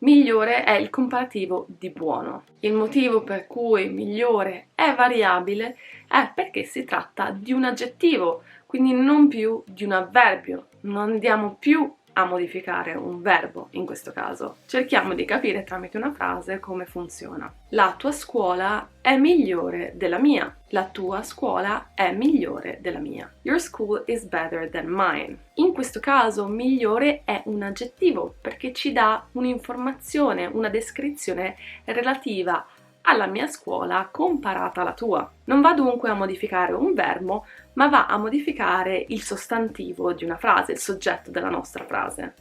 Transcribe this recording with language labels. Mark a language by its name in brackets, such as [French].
[Italian] Migliore è il comparativo di buono. Il motivo per cui migliore è variabile è perché si tratta di un aggettivo, quindi non più di un avverbio. Non andiamo più a modificare un verbo in questo caso. Cerchiamo di capire tramite una frase come funziona. La tua scuola è migliore della mia. La tua scuola è migliore della mia. [English] Your school is better than mine. [Italian] In questo caso migliore è un aggettivo perché ci dà un'informazione, una descrizione relativa alla mia scuola comparata alla tua. Non va dunque a modificare un verbo, ma va a modificare il sostantivo di una frase, il soggetto della nostra frase.